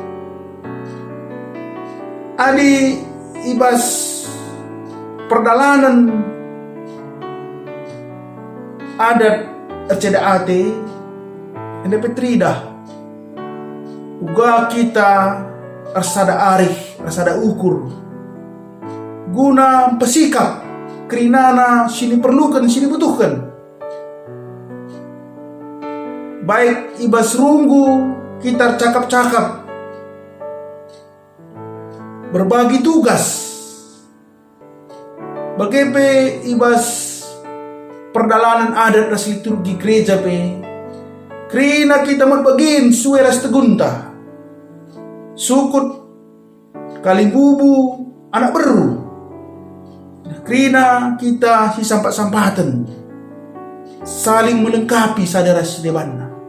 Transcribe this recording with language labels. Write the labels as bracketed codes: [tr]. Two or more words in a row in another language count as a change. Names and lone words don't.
[btx] Adi ibas perdalanan adat erceda ate ende petridah uga kita rasada arif, rasada ukur guna pesikap kerinana sini perlukan, sini butuhkan. Baik ibas runggu kita cakap-cakap, [id] berbagi tugas, bagaimana [btx] ibas perdalanan adat ras liturgi gereja pe krina kita magbagin sueras tegunta sukut kalimbubu anak beru krina kita si sampat-sampatan [id] saling melengkapi [btx] sadara sidebana.